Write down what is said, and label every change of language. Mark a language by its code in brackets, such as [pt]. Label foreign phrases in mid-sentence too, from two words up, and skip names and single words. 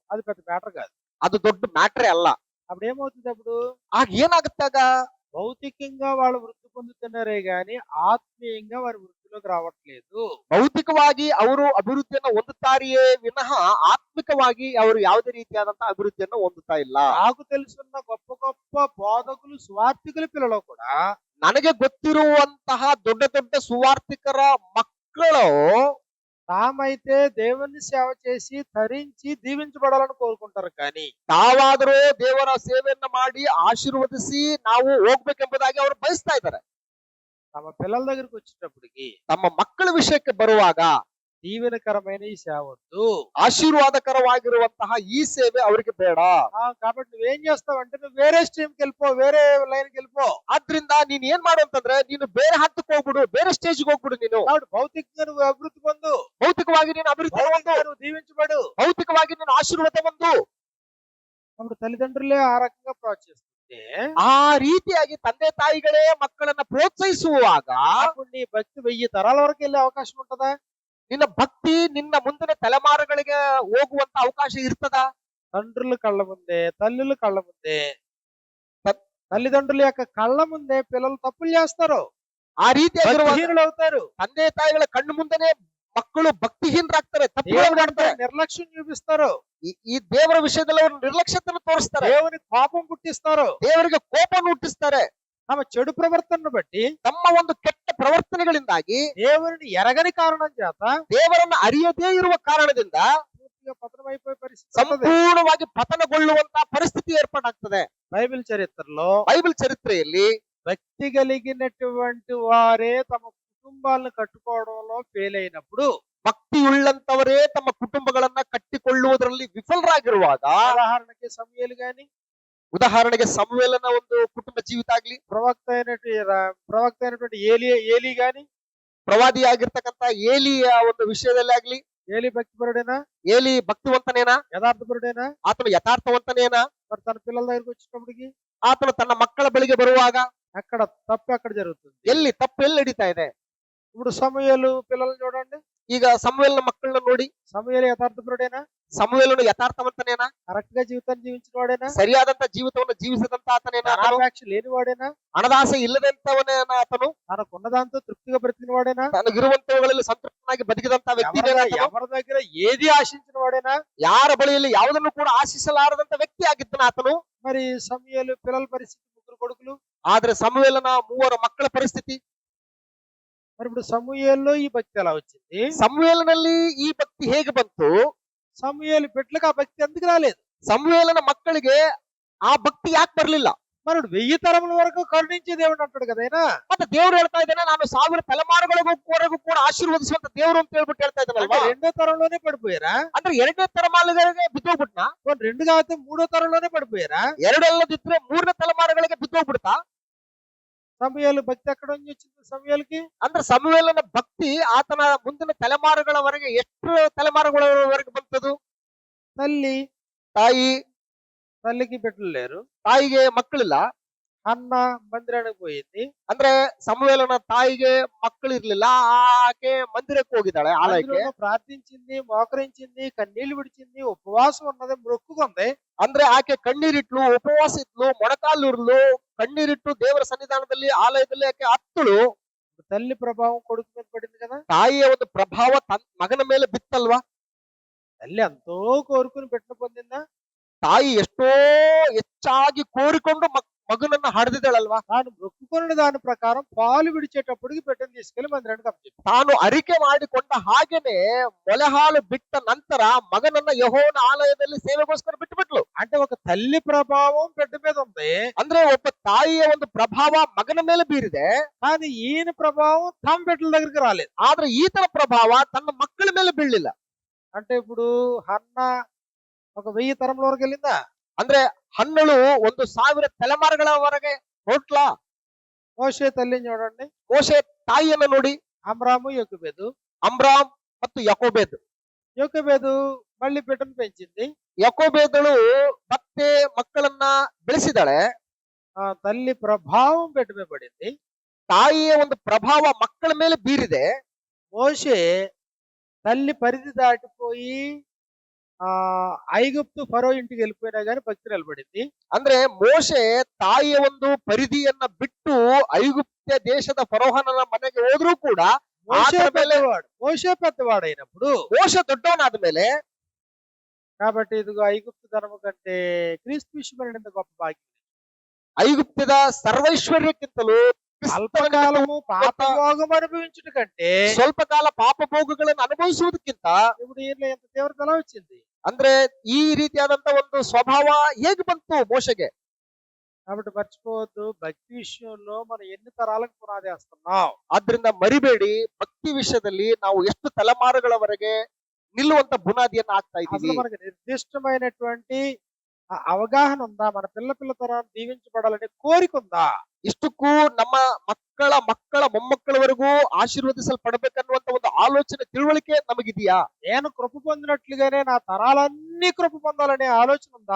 [te] అది పెద్ద మ్యాటర్ కాదు. [kn] ಅದು ದೊಡ್ಡ ಮ್ಯಾಟ್ರೇ ಅಲ್ಲ. [te] అప్పుడు ఏమవుతుంది? అప్పుడు [kn] ಆಗ ಏನಾಗುತ್ತಾಗ? [te] భౌతికంగా వాళ్ళు వృద్ధి పొందుతున్నారే గాని ఆత్మీయంగా వారి వృద్ధిలోకి రావట్లేదు. [kn] ಭೌತಿಕವಾಗಿ ಅವರು ಅಭಿವೃದ್ಧಿಯನ್ನ ಹೊಂದುತ್ತಾರೆಯೇ ವಿನಃ ಆತ್ಮಿಕವಾಗಿ ಅವರು ಯಾವುದೇ ರೀತಿಯಾದಂತಹ ಅಭಿವೃದ್ಧಿಯನ್ನ ಹೊಂದುತ್ತಾ ಇಲ್ಲ. [te] నాకు తెలుసున్న గొప్ప గొప్ప బోధకులు స్వార్థికుల పిల్లలు కూడా [kn] ನನಗೆ ಗೊತ್ತಿರುವಂತಹ ದೊಡ್ಡ ದೊಡ್ಡ ಸುವಾರ್ಥಿಕರ ಮಕ್ಕಳು [te] తామైతే దేవుని సేవ చేసి ధరించి దీవించబడాలని కోరుకుంటారు. కానీ [kn] ತಾವಾದರೂ ದೇವರ ಸೇವೆಯನ್ನ ಮಾಡಿ ಆಶೀರ್ವದಿಸಿ ನಾವು ಹೋಗ್ಬೇಕೆಂಬುದಾಗಿ ಅವರು ಬಯಸ್ತಾ ಇದ್ದಾರೆ. [te] తమ పిల్లల దగ్గరికి వచ్చేటప్పటికి [kn] ತಮ್ಮ ಮಕ್ಕಳ ವಿಷಯಕ್ಕೆ ಬರುವಾಗ [te] దీవెనకరమైన ఈ సేవ వద్దు. [kn] ಆಶೀರ್ವಾದಕರವಾಗಿರುವಂತಹ ಈ ಸೇವೆ ಅವರಿಗೆ ಬೇಡ. [te] కాబట్టి నువ్వేం చేస్తావంటే నువ్వు వేరే స్ట్రీమ్కి వెళ్ళిపో, వేరే లైన్కి వెళ్ళిపో. [kn] ಆದ್ರಿಂದ ನೀನ್ ಏನ್ ಮಾಡು ಅಂತಂದ್ರೆ ನೀನು ಬೇರೆ ಹಂತಕ್ಕೆ ಹೋಗ್ಬಿಡು, ಬೇರೆ ಸ್ಟೇಜ್ಗೆ ಹೋಗ್ಬಿಡು. ನೀನು [te] కాబట్టి భౌతికంగా నువ్వు అభివృద్ధి పొందు, [kn] ಭೌತಿಕವಾಗಿ ನೀನು ಅಭಿವೃದ್ಧಿ ಹೊಂದು, [te] భౌతికంగా నువ్వు దీవించబడు. [kn] ಭೌತಿಕವಾಗಿ ನೀನು ಆಶೀರ್ವಾದ ಹೊಂದು. [te] అప్పుడు తల్లిదండ్రులే ఆ రకంగా ప్రోత్సహిస్తుంటే [kn] ಆ ರೀತಿಯಾಗಿ ತಂದೆ ತಾಯಿಗಳೇ ಮಕ್ಕಳನ್ನ ಪ್ರೋತ್ಸಾಹಿಸುವಾಗ [te] అప్పుడు నీ భక్తి 1000 తరాల వరకు వెళ్ళే అవకాశం ఉంటదా? [kn] ನಿನ್ನ ಭಕ್ತಿ ನಿನ್ನ ಮುಂದಿನ ತಲೆಮಾರುಗಳಿಗೆ ಹೋಗುವಂತ ಅವಕಾಶ ಇರ್ತದ? [te] తండ్రుల కళ్ళ ముందే, తల్లుల కళ్ళ ముందే, తల్లిదండ్రుల యొక్క కళ్ళ ముందే పిల్లలు తప్పులు చేస్తారు, [kn] ಆ ರೀತಿಯಾಗಿರುವ [te] భక్తిహీనులు అవుతారు. [kn] ತಂದೆ ತಾಯಿಗಳ ಕಣ್ಣು ಮುಂದೆನೆ ಮಕ್ಕಳು ಭಕ್ತಿಹೀನರಾಗ್ತಾರೆ, ತಪ್ಪುಗಳನ್ನು [te] దేవుని అంటే [kn] ಮಾಡ್ತಾರೆ. [te] నిర్లక్ష్యం చూపిస్తారు, [kn] ಈ ದೇವರ ವಿಷಯದಲ್ಲಿ ಅವರು ನಿರ್ಲಕ್ಷ್ಯತೆಯನ್ನು ತೋರಿಸ್ತಾರೆ, [te] దేవుని కోపం పుట్టిస్తారు. [kn] ದೇವರಿಗೆ ಕೋಪವನ್ನು ಹುಟ್ಟಿಸ್ತಾರೆ. [te] తమ చెడు ప్రవర్తనను బట్టి [kn] ತಮ್ಮ ಒಂದು ಕೆಟ್ಟ ಪ್ರವರ್ತನೆಗಳಿಂದಾಗಿ [te] దేవుని ఎరగని కారణం చేత [kn] ದೇವರನ್ನ ಅರಿಯದೇ ಇರುವ ಕಾರಣದಿಂದ [te] పూర్తిగా పతనమైపోయే పరిస్థితి ఉన్నది. [kn] ಸಂಪೂರ್ಣವಾಗಿ ಪತನಗೊಳ್ಳುವಂತಹ ಪರಿಸ್ಥಿತಿ ಏರ್ಪಾಟಾಗ್ತದೆ. [te] బైబిల్ చరిత్రలో [kn] ಬೈಬಲ್ ಚರಿತ್ರೆಯಲ್ಲಿ [te] భక్తి కలిగినటువంటి వారే తమ కుటుంబాలను కట్టుకోవడంలో ఫెయిల్ అయినప్పుడు, [kn] ಭಕ್ತಿಯುಳ್ಳಂತವರೇ ತಮ್ಮ ಕುಟುಂಬಗಳನ್ನ ಕಟ್ಟಿಕೊಳ್ಳುವುದರಲ್ಲಿ ವಿಫಲರಾಗಿರುವಾಗ, [te] ఉదాహరణకి సమూయేలు గాని, [kn] ಉದಾಹರಣೆಗೆ ಸಮುವೇಲನ ಒಂದು ಕುಟುಂಬ ಜೀವಿತ ಆಗ್ಲಿ, [te] ప్రవక్త అయినటువంటి ఏలి గాని, [kn] ಪ್ರವಾದಿಯಾಗಿರ್ತಕ್ಕಂತ ಏಲಿಯ ಒಂದು ವಿಷಯದಲ್ಲಿ ಆಗ್ಲಿ, [te] ఏలి భక్తిపరుడేనా, [kn] ಏಲಿ ಭಕ್ತಿವಂತನೇನಾ, [te] యథార్థపరుడేనా? [kn] ಆತನು ಯಥಾರ್ಥವಂತನೇನಾ? [te] మరి తన పిల్లల దగ్గరికి వచ్చేటప్పటికి [kn] ಆತನು ತನ್ನ ಮಕ್ಕಳ ಬಳಿಗೆ ಬರುವಾಗ [te] అక్కడ తప్పు ఎక్కడ జరుగుతుంది? [kn] ಎಲ್ಲಿ ತಪ್ಪು ಎಲ್ಲಿ ನಡೀತಾ ಇದೆ? [te] ఇప్పుడు సమూయేలు పిల్లల్ని చూడండి. [kn] ಈಗ ಸಮುವೇಲನ ಮಕ್ಕಳನ್ನ ನೋಡಿ, [te] సమూయేలు యథార్థపరుడేనా? [kn] ಸಮುವೇಲನು ಯಥಾರ್ಥವಂತನೇನಾ? [te] కరెక్ట్ గా జీవితాన్ని జీవించిన వాడేనా? [kn] ಸರಿಯಾದಂತ ಜೀವಿತವನ್ನು ಜೀವಿಸಿದಂತ ಆತನೇನಾ? [te] ధనాపేక్ష లేని వాడేనా? [kn] ಹಣದಾಸೆ ಇಲ್ಲದಂತವನೇನಾ ಆತನು? [te] తనకున్న దాంతో తృప్తిగా బ్రతికిన వాడేనా? [kn] ತನಗಿರುವಂತವುಗಳಲ್ಲಿ ಸಂತೃಪ್ತನಾಗಿ ಬದುಕಿದಂತ ವ್ಯಕ್ತಿ? [te] ఎవరి దగ్గర ఏది ఆశించిన వాడేనా? [kn] ಯಾರ ಬಳಿಯಲ್ಲಿ ಯಾವುದನ್ನು ಕೂಡ ಆಶಿಸಲಾರದಂತ ವ್ಯಕ್ತಿ ಆಗಿದ್ದನ ಆತನು. [te] మరి సమూయేలు పిల్లల పరిస్థితి, ముగ్గురు కొడుకులు. [kn] ಆದ್ರೆ ಸಮುವೇಲನ 3 ಮಕ್ಕಳ ಪರಿಸ್ಥಿತಿ, [te] మరి ఇప్పుడు సమూయేల్లో ఈ భక్తి ఎలా వచ్చింది? [kn] ಸಮುವೇಲನಲ್ಲಿ ಈ ಭಕ್ತಿ ಹೇಗೆ ಬಂತು? [te] సమూయేలు బిడ్డలకు ఆ భక్తి ఎందుకు రాలేదు? [kn] ಸಮುವೇಲನ ಮಕ್ಕಳಿಗೆ ಆ ಭಕ್ತಿ ಯಾಕೆ ಬರ್ಲಿಲ್ಲ? [te] మరి 1000 తరముల వరకు కరుణించే దేవుడు అంటాడు కదా ఆయన. [kn] ಮತ್ತೆ ದೇವ್ರು ಹೇಳ್ತಾ ಇದ್ದಾನೆ, ನಾನು 1000 ತಲೆಮಾರುಗಳಿಗೂ ಕೂಡ ಆಶೀರ್ವದಿಸುವಂತ ದೇವರು ಅಂತ ಹೇಳ್ಬಿಟ್ಟು ಹೇಳ್ತಾ [te] అంటే [kn] ಇದ್ದಾನಲ್ವಾ. [te] రెండో తరంలోనే పడిపోయారా? [kn] ಅಂದ್ರೆ 2ನೇ ತಲೆಮಾರುಗಳಿಗೆ ಬಿದ್ದೋಗ್ಬಿಟ್ನಾ? [te] పోనీ 2 కాకపోతే మూడో తరంలోనే పడిపోయారా? [kn] 2 ಅಲ್ಲದಿದ್ರೆ 3ನೇ ತಲೆಮಾರುಗಳಿಗೆ ಬಿದ್ದೋಗ್ಬಿಡ್ತಾ? [te] సమూయేలు భక్తి ఎక్కడ నుంచి వచ్చింది సమూయేలుకి? [kn] ಅಂದ್ರೆ ಸಮುವೇಲನ ಭಕ್ತಿ ಆತನ ಮುಂದಿನ ತಲೆಮಾರುಗಳವರೆಗೆ ಎಷ್ಟು ತಲೆಮಾರುಗಳವರೆಗೆ ಬಂತದು? ತಾಯಿ [te] తల్లికి బిడ్డలు లేరు. [kn] ತಾಯಿಗೆ ಮಕ್ಕಳಿಲ್ಲ. [te] అన్న మందిరానికి పోయింది. [kn] ಅಂದ್ರೆ ಸಮುವೇಲನ ತಾಯಿಗೆ ಮಕ್ಕಳಿರ್ಲಿಲ್ಲ, ಆಕೆ ಮಂದಿರಕ್ಕೆ ಹೋಗಿದ್ದಾಳೆ, ಆಲಯಕ್ಕೆ. [te] మందిరంలో ప్రార్థించింది, మోకరించింది, కన్నీళ్లు విడిచింది, ఉపవాసం ఉన్నది, మొక్కుకుంది. [kn] ಅಂದ್ರೆ ಆಕೆ ಕಣ್ಣೀರಿಟ್ಲು, ಉಪವಾಸ ಇದ್ಲು, ಮೊಣಕಾಲೂರ್ಲು, ಕಣ್ಣೀರಿಟ್ಟು ದೇವರ ಸನ್ನಿಧಾನದಲ್ಲಿ ಆಲಯದಲ್ಲಿ ಆಕೆ ಹತ್ತಳು. [te] తల్లి ప్రభావం కొడుకు మీద పడింది కదా. [kn] ತಾಯಿಯ ಒಂದು ಪ್ರಭಾವ ಮಗನ ಮೇಲೆ ಬಿತ್ತಲ್ವಾ? [te] తల్లి ఎంతో కోరుకుని బిడ్డను పొందిందా? [kn] ತಾಯಿ ಎಷ್ಟೋ ಹೆಚ್ಚಾಗಿ ಕೋರಿಕೊಂಡು ಮಗನನ್ನ ಹಡೆದಿದ್ದಾಳಲ್ವಾ? [te] తాను మొక్కుకున్న దాని ప్రకారం పాలు విడిచేటప్పటికి బిడ్డను తీసుకెళ్లి మందిరానికి అప్పచెప్పింది. [kn] ತಾನು ಅರಿಕೆ ಮಾಡಿಕೊಂಡ ಹಾಗೇನೆ ಮೊಲೆಹಾಲು ಬಿಟ್ಟ ನಂತರ ಮಗನನ್ನ ಯೆಹೋವನ ಆಲಯದಲ್ಲಿ ಸೇವೆಗೋಸ್ಕರ ಬಿಟ್ಟುಬಿಟ್ಲು. [te] అంటే ఒక తల్లి ప్రభావం బిడ్డ మీద ఉంది. [kn] ಅಂದ್ರೆ ಒಬ್ಬ ತಾಯಿಯ ಒಂದು ಪ್ರಭಾವ ಮಗನ ಮೇಲೆ ಬೀರಿದೆ, [te] కానీ ఈయన ప్రభావం తమ బిడ్డల దగ్గరికి రాలేదు. [kn] ಆದ್ರೆ ಈತನ ಪ್ರಭಾವ ತನ್ನ ಮಕ್ಕಳ ಮೇಲೆ ಬೀಳಲಿಲ್ಲ. [te] అంటే ఇప్పుడు హన్న ఒక 1000 తరముల వరకు వెళ్ళిందా? [kn] ಅಂದ್ರೆ ಹನ್ನಳು 1000 ತಲೆಮಾರುಗಳವರೆಗೆ ಹೊರಟ್ಲಾ? [te] మోషే తల్లిని చూడండి. [kn] ಮೋಶೆ ತಾಯಿಯನ್ನ ನೋಡಿ, [te] అమ్రాము యొకెబెదు. [kn] ಅಮ್ರಾಮ್ ಮತ್ತು ಯಕೋಬೇದ್. [te] యొకెబెదు మళ్ళీ బిడ్డను పెంచింది. [kn] ಯಕೋಬೇದಳು ಮತ್ತೆ ಮಕ್ಕಳನ್ನ ಬೆಳೆಸಿದಾಳೆ. [te] తల్లి ప్రభావం బిడ్డ మీద పడింది. [kn] ತಾಯಿಯ ಒಂದು ಪ್ರಭಾವ ಮಕ್ಕಳ ಮೇಲೆ ಬೀರಿದೆ. [te] మోషే తల్లి పరిధి దాటిపోయి ఐగుప్తు ఫరో ఇంటికి వెళ్ళిపోయినా గానీ భక్తి నిలబడింది. [kn] ಅಂದ್ರೆ ಮೋಶೆ ತಾಯಿಯ ಒಂದು ಪರಿಧಿಯನ್ನ ಬಿಟ್ಟು ಐಗುಪ್ತ ದೇಶದ ಫರೋಹನನ ಮನೆಗೆ ಹೋದ್ರೂ ಕೂಡ [te] మోషే పెద్దవాడు అయినప్పుడు, [kn] ಮೋಶೆ ದೊಡ್ಡವನಾದ ಮೇಲೆ, [te] కాబట్టి ఇదిగో ఐగుప్తు ధనము కంటే క్రీస్తు విషయమైన గొప్ప భాగ్యం. [kn] ಐಗುಪ್ತದ ಸರ್ವೈಶ್ವರ್ಯಕ್ಕಿಂತಲೂ [te] అల్పకాలము పాపభోగం అనుభవించుట కంటే [kn] ಸ್ವಲ್ಪ ಕಾಲ ಪಾಪ ಭೋಗಗಳನ್ನು ಅನುಭವಿಸುವುದಕ್ಕಿಂತ [te] ఇప్పుడు ఈయన ఎంత తీవ్రత ఎలా వచ్చింది? [kn] ಅಂದ್ರೆ ಈ ರೀತಿಯಾದಂತ ಒಂದು ಸ್ವಭಾವ ಹೇಗೆ ಬಂತು ಮೋಶೆಗೆ? [te] కాబట్టి మర్చిపోవద్దు, భక్తి విషయంలో మనం ఎన్ని తరాలకు పునాది వేస్తున్నాం. [kn] ಆದ್ರಿಂದ ಮರಿಬೇಡಿ, ಭಕ್ತಿ ವಿಷಯದಲ್ಲಿ ನಾವು ಎಷ್ಟು ತಲೆಮಾರುಗಳವರೆಗೆ ನಿಲ್ಲುವಂತ ಬುನಾದಿಯನ್ನ ಹಾಕ್ತಾ [te] అసలు [kn] ಇದ್ದೀವಿ. [te] మనకి నిర్దిష్టమైనటువంటి అవగాహన ఉందా? మన పిల్ల తరాన్ని దీవించబడాలనే కోరిక ఉందా? [kn] ಇಷ್ಟಕ್ಕೂ ನಮ್ಮ ಮಕ್ಕಳ ಮೊಮ್ಮಕ್ಕಳವರೆಗೂ ಆಶೀರ್ವದಿಸಲ್ಪಡಬೇಕನ್ನುವಂತ ಒಂದು ಆಲೋಚನೆ, ತಿಳುವಳಿಕೆ ನಮಗಿದೆಯಾ? [te] నేను కృప పొందినట్లుగానే నా తరాలన్నీ కృప పొందాలనే ఆలోచన ఉందా?